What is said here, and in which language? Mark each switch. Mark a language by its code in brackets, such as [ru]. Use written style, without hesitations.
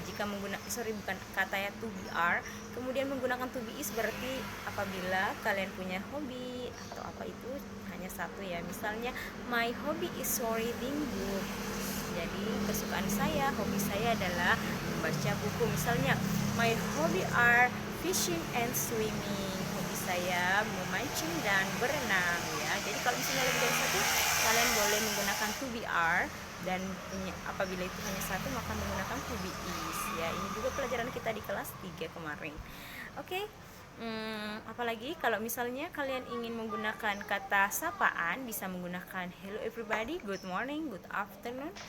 [id] Jika menggunakan bukan kata ya, to be are, kemudian menggunakan to be is berarti apabila kalian punya hobi atau apa itu hanya satu ya. Misalnya [en] my hobby is reading book. [id] Jadi kesukaan saya, hobi saya adalah membaca buku. Misalnya, [en] my hobby are fishing and swimming. [id] Hobi saya memancing dan berenang ya. Jadi kalau misalnya lebih dari satu, kalian boleh menggunakan to be are, dan apabila itu hanya satu maka menggunakan to be is ya. Ini juga pelajaran kita di kelas 3 kemarin. Oke. Apalagi kalau misalnya kalian ingin menggunakan kata sapaan, bisa menggunakan [en] hello everybody, good morning, good afternoon.